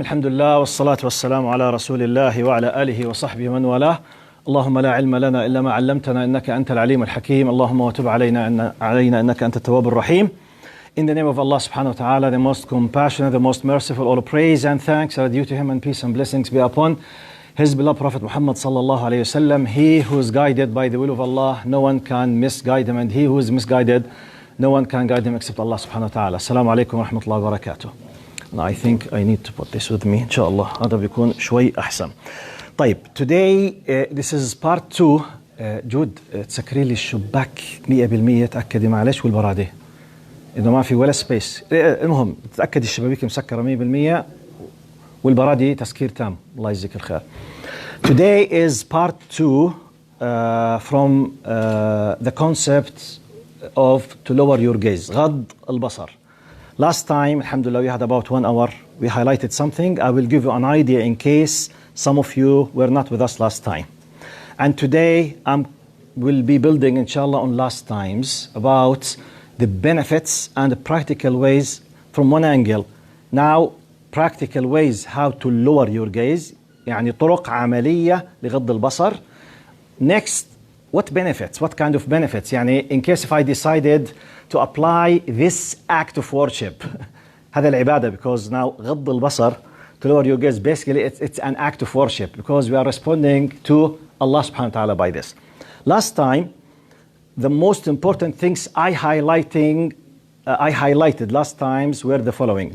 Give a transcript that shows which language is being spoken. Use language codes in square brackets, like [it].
[ar] الحمد لله والصلاة والسلام على رسول الله وعلى آله وصحبه من والاه. اللهم لا علم لنا إلا ما علمتنا إنك أنت العليم الحكيم. اللهم وتب علينا إنك أنت التواب الرحيم. [en] In the name of Allah subhanahu wa ta'ala, the most compassionate, the most merciful, all praise and thanks are due to him, and peace and blessings be upon his beloved Prophet Muhammad sallallahu alayhi wasallam. He who is guided by the will of Allah, no one can misguide him, and he who is misguided, no one can guide him except Allah subhanahu wa ta'ala. Assalamu alaikum wa rahmatullahi wa barakatuh. And I think I need to put this with me, inshallah. [ar] هذا بيكون شوي أحسن. [en] طيب, today this is part 2. [ar] جود تسكري لي الشباك 100%. تأكدي معلش والبرادة إنه ما في ولا سبيس. المهم تأكدي الشبابيك مسكرة 100% والبرادة تسكير تام. الله يجزيك الخير. [en] Today is part 2 from the concept of to lower your gaze. [ar] غض البصر. [en] Last time, alhamdulillah, we had about 1 hour. We highlighted something. I will give you an idea in case some of you were not with us last time. And today, will be building, inshallah, on last times about the benefits and the practical ways from one angle. Now, practical ways how to lower your gaze. [ar] يعني طرق عملية لغض البصر. [en] Next, what benefits? What kind of benefits? يعني in case if I decided to apply this act of worship. [ar] هذا العبادة, [en] because now غض البصر, to lower your gaze, basically it's an act of worship because we are responding to Allah subhanahu wa ta'ala by this. Last time, the most important things I highlighted last times were the following.